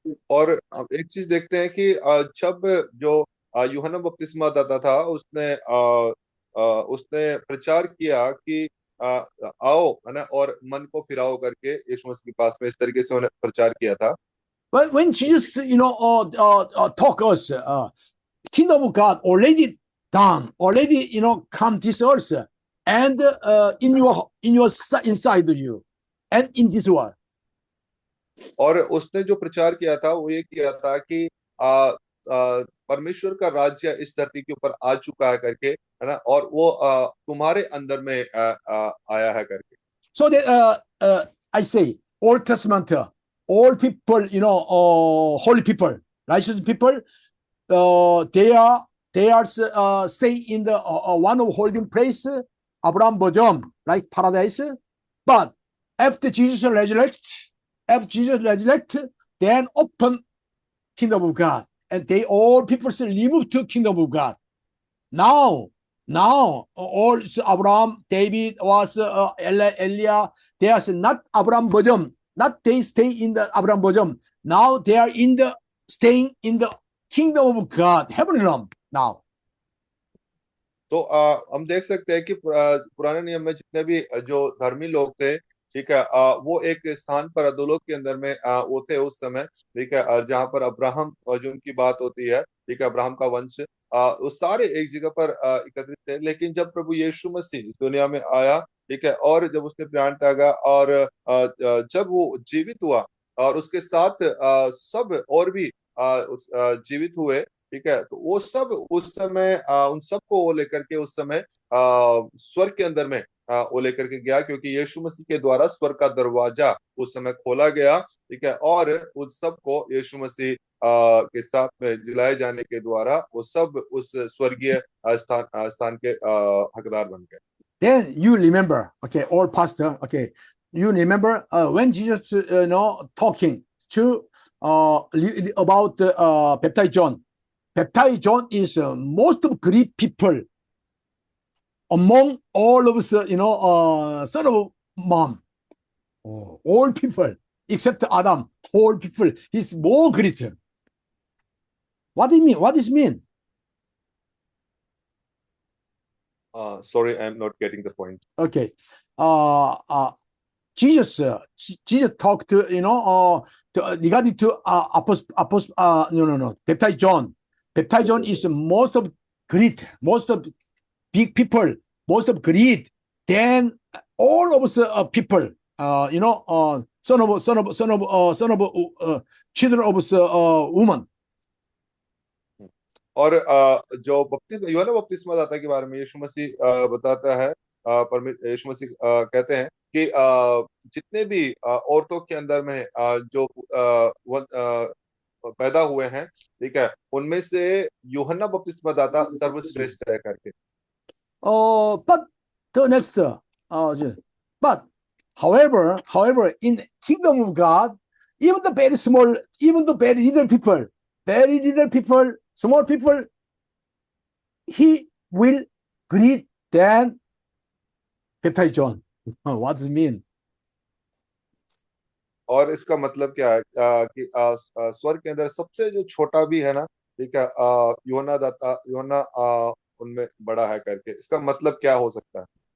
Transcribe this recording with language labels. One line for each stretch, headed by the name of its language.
Hindi: और एक चीज देखते हैं कि जब जो यूहन्ना बपतिस्मा दाता था उसने प्रचार किया कि आओ, है ना, और मन को फिराओ करके यीशु मसीह के पास में इस तरीके से उन्हें प्रचार किया था।
English: But when Jesus, talk us, kingdom of God already done, already, come this earth, and in your inside you, and in this world.
Hindi: और उसने जो प्रचार किया था वो ये किया था कि परमेश्वर का राज्य इस धरती के ऊपर आ चुका है करके, है ना, और वो तुम्हारे अंदर में आया है करके।
English: So that I say, Old Testament, all people, holy people, righteous people, they are stay in the one of holding place, Abraham bosom, like paradise. But after Jesus resurrect, then open kingdom of God, and they all people live to kingdom of God. Now all Abraham, David was Elijah. They are not Abraham bosom, not they stay in the Abraham bosom. Now they are staying in the kingdom of God, heaven realm now.
Hindi: तो हम देख सकते हैं कि पुराने नियम में जितने भी जो धर्मी लोग थे, ठीक है, वो एक स्थान पर अधोलोक के अंदर में वो थे उस समय, ठीक है, और जहां पर अब्राहम जो उनकी बात होती है, ठीक है, अब्राहम का वंश, वो सारे एक जगह पर एकत्रित थे। लेकिन जब प्रभु यीशु मसीह इस दुनिया में आया, ठीक है, और जब उसने प्राण त्यागा और जब वो जीवित हुआ और उसके साथ सब और भी जीवित हुए, ठीक है, तो वो सब उस समय उन सबको वो लेकर के उस समय स्वर्ग के अंदर में वो लेकर के गया, क्योंकि यीशु मसीह के द्वारा स्वर्ग का दरवाजा उस समय खोला गया, ठीक है, और उन सबको यीशु मसीह के साथ में जिलाए जाने के द्वारा वो सब उस स्वर्गीय स्थान के हकदार बन गए।
English: Then you remember, okay, all pastor, okay, you remember when Jesus, talking to about baptize John. Baptize John is most of great people among all of us, son of mom, all people except Adam, all people. He's more greater. What do you mean? What does it mean? Sorry, I'm not getting the point. Okay. Jesus talked to, regarding to baptize John. Baptize John is most of great, most of big people, most of great. Then all of us people, son of children of woman.
Hindi: और जो बपतिस्मा यूहन्ना बपतिस्मादाता के बारे में यीशु मसीह बताता है, यीशु मसीह कहते हैं कि जितने भी औरतों के अंदर में जो पैदा हुए हैं, ठीक है, उनमें से यूहन्ना बपतिस्मादाता सर्वश्रेष्ठ है करके।
English: But the next, but however, in kingdom of God, even the very small, even the very little people, small people, he will greet than baptize John. What does it mean?
Hindi: और इसका मतलब क्या है कि स्वर्ग के अंदर सबसे जो छोटा भी है ना, ठीक है, यूहन्ना उनमें बड़ा है करके, इसका मतलब क्या हो सकता है?